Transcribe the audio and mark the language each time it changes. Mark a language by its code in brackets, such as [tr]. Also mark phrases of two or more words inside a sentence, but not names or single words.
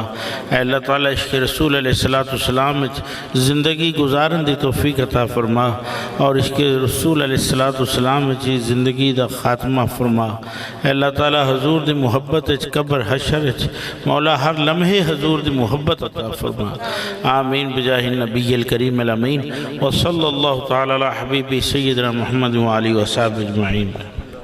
[pa] ਅੱਲ੍ਹਾ ਤਾਲਾ ਇਸ਼ਕ ਰਸੂਲ [ar] عليه الصلاة والسلام [pa] ਵਿਚ ਜ਼ਿੰਦਗੀ ਗੁਜ਼ਾਰਨ ਦੀ ਤੌਫ਼ੀਕ ਅਤਾ ਫ਼ਰਮਾ ਔਰ ਇਸ਼ਕ ਰਸੂਲ [ar] عليه الصلاة والسلام [pa] ਵਿਚ ਜ਼ਿੰਦਗੀ ਦਾ ਖ਼ਾਤਮਾ ਫ਼ਰਮਾ। ਅੱਲ੍ਹਾ ਤਾਲਾ ਹਜ਼ੂਰ ਦੀ ਮੁਹੱਬਤ ਵਿਚ ਕਬਰ ਹਸ਼ਰ ਵਿਚ ਮੌਲਾ ਹਰ ਲਮਹੇ ਹਜ਼ੂਰ ਦੀ ਮੁਹੱਬਤ ਅਤਾ ਫ਼ਰਮਾ। [ar] آمين بجاه النبي الكريم الأمين وصلى الله تعالى على حبيبي سيدنا محمد وآله وصحبه أجمعين.